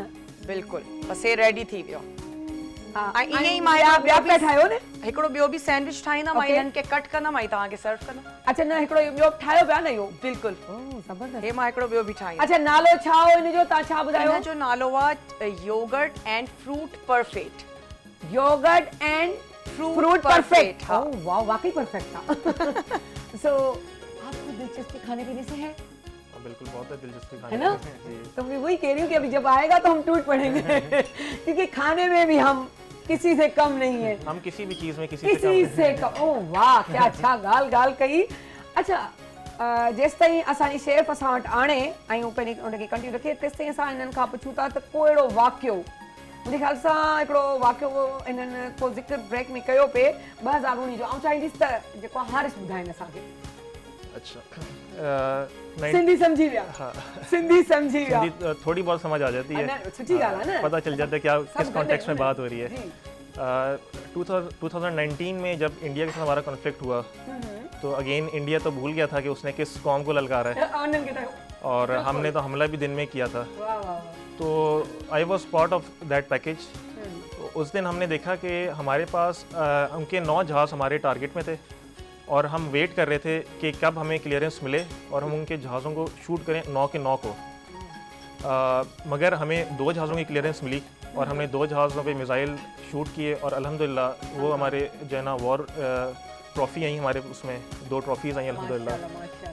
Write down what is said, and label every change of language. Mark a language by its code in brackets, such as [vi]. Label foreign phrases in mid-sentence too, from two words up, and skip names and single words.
[sd] बिल्कुलु बसि हे रेडी थी वियो ऐं ईअं ई मां ॿिया हिकिड़ो पिया ठाहियो न हिकिड़ो ॿियो बि सैंडविच ठाहींदमि ऐं [en] Okay. [sd] हिननि खे कट कंदमि ऐं तव्हांखे सर्व कंदमि अच्छा न हिकिड़ो ॿियो ठाहियो पिया न इहो बिल्कुलु ज़बरदस्त हे मां हिकिड़ो ॿियो बि ठाहींदमि अच्छा नालो छा हो हिनजो तव्हां छा ॿुधायो हिन जो नालो आहे योगर्ट एंड फ्रूट परफेक्ट योगर्ट एंड Fruit फ्रूट perfect, परफेक्ट हाँ। [ur] اوہ واہ واقعی پرفیکٹ تھا سو آپ کو دلچسپی کھانے پینے سے ہے بالکل بہت ہے دلچسپی ہے کھانے نا میں۔ جی. تو میں وہی کہہ رہی ہوں کہ ابھی جب آئے گا تو ہم ٹوٹ پڑیں گے کیونکہ کھانے میں بھی ہم کسی سے کم نہیں ہے ہم کسی بھی چیز میں کسی کسی سے سے کم اوہ واہ کیا اچھا [sd] गाल कई अच्छा जेसि ताईं असांजी शेफ असां वटि आणे ऐं हू पंहिंजी उनखे कंटिन्यू रखे तेसि ताईं असां हिननि खां पुछूं था त को अहिड़ो वाक़ियो मुंहिंजे ख़्याल सां हिकिड़ो वाक़ियो हिननि को ज़िक्र ब्रेक में कयो पिए 2019 जो ऐं चाहींदसि त जेको आहे हारिस ॿुधाइनि असांखे अच्छा सिंधी सम्झी विया हाँ सिंधी सम्झी विया [ur] ہندی تھوڑی بہت سمجھ آ جاتی ہے [sd] न, सुठी ॻाल्हि आहे न [ur] پتا چل جاتا ہے کیا سب کس [sd] गॾु [ur] کانٹیکسٹ میں [sd] आहिनि [ur] بات ہو رہی ہے جی. 2019 میں جب انڈیا کے ساتھ ہمارا کانفلکٹ ہوا تو اگین انڈیا تو بھول گیا تھا کہ اس نے کس قوم کو للکارا ہے [sd] उन्हनि खे त [ur] اور ہم نے تو حملہ بھی دن میں کیا تھا واہ واہ تو [en] I was part of that package [ur] اس دن ہم نے دیکھا کہ ہمارے پاس ان کے 9 جہاز ہمارے ٹارگٹ میں تھے اور ہم ویٹ کر رہے تھے کہ کب ہمیں کلیئرنس ملے اور ہم ان کے جہازوں کو شوٹ کریں 9 کے 9 کو مگر ہمیں 2 جہازوں کی کلیئرنس ملی اور ہم نے 2 جہازوں پہ میزائل شوٹ کیے اور الحمدللہ وہ ہمارے جو ہے نا [en] war trophy [ur] آئی ہمارے اس میں 2 ٹرافیز آئی الحمدللہ.